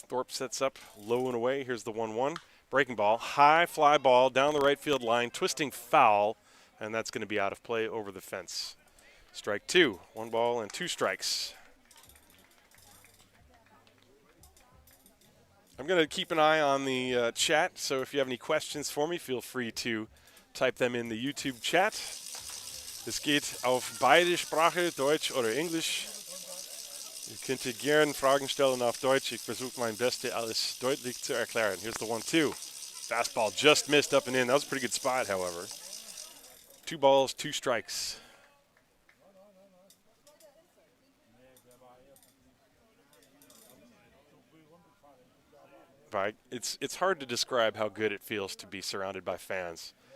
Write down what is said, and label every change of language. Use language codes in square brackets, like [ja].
[en] Thorpe sets up low and away. Here's the 1-1. Breaking ball, high fly ball down the right field line, twisting foul, and that's going to be out of play over the fence. Strike 2, 1 ball and 2 strikes. I'm going to keep an eye on the chat, so if you have any questions for me, feel free to type them in the YouTube chat. [de] Es geht auf beide Sprache, Deutsch oder Englisch. Ihr könnt gern Fragen stellen auf Deutsch. Ich versuche mein Bestes, alles deutlich zu erklären. [en] Here's the 1-2. Fastball just missed up and in. That was a pretty good spot, however. 2 balls, 2 strikes. It's hard to describe how good it feels to be surrounded by fans.